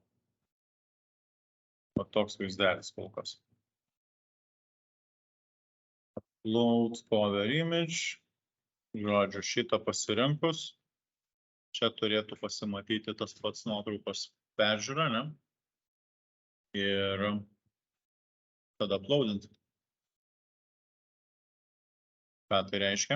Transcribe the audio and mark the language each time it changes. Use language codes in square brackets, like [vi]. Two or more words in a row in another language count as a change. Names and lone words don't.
[lt] O toks vaizdelis kol kas. [en] Upload cover image. [lt] Žodžiu, šitą pasirinkus. Čia turėtų pasimatyti tas pats nuotraukos peržiūra, ne? Ir tada uploadinti. Ką tai reiškia?